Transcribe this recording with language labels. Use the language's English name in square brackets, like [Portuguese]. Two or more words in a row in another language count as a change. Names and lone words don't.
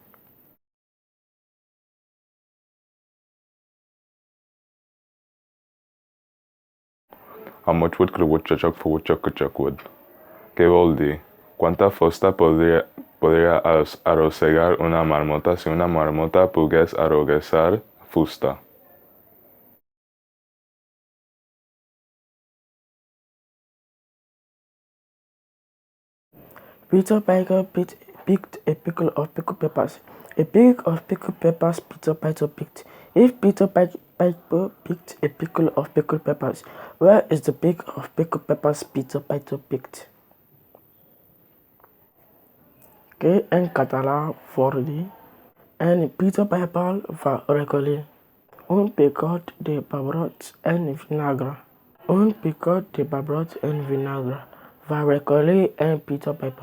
[Catalan] A moig wood creuat xaxoc fouat xac-xac-wood. Què vol dir? Quanta fusta podria arrossegar una marmota si una marmota pogués arrossegar fusta? [English] Peter Piper picked a pickle of pickled peppers. A pig of pickled peppers Peter Piper picked. If Peter Piper picked a pickle of pickled peppers, where is the pig of pickled peppers Peter Piper picked? [Catalan] Que en català vol dir en Peter Piper va recollir un picot de pebrots en vinagre. Un picot de pebrots en vinagre va recollir en Peter Piper.